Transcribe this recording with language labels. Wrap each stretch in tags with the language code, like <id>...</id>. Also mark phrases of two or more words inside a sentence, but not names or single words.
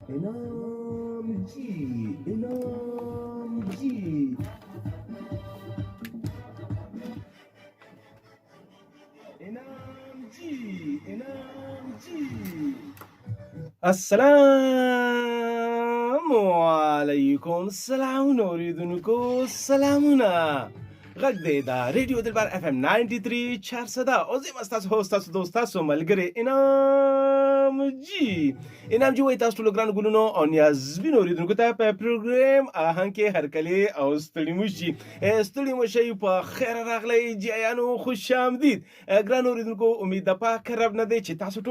<ps>انعام جی انعام جی انعام جی انعام جی السلام</ps> <ar>علیکم سلام</ar> <ps>اوریدونکو سلامونه غږ دی دا ریډیو دلبر اف ام 93 400 او زه مستاس هوست تاسو دوست تاسو ملګری انعام جی وای تاسو ټول ګران ګلونو او نیازبین اوریدونکو ته په پروګرام آهنګ کې هرکلی او ستړي مشي په خیر راغلی جیانو</ps> <fa>خوش آمدید</fa> <ps>ګران اوریدونکو امید د پاک رب نه دی چې تاسو</ps>